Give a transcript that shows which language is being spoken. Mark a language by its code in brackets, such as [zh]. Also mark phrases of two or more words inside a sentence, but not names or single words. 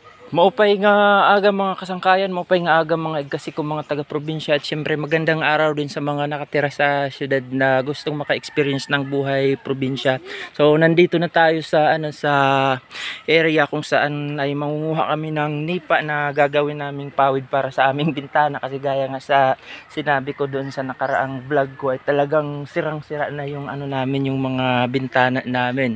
[war] Maupay nga aga mga kasangkayan, maupay nga aga mga igkasi ko mga taga-probinsya [tl] at syempre magandang araw din sa mga nakatira sa syudad na gustong maka-experience ng buhay probinsya. So nandito na tayo sa sa area kung saan ay mangunguha kami ng nipa na gagawin naming pawid para sa aming bintana kasi gaya nga sa sinabi ko doon sa nakaraang vlog ko ay talagang sirang-sira na yung namin yung mga bintana namin.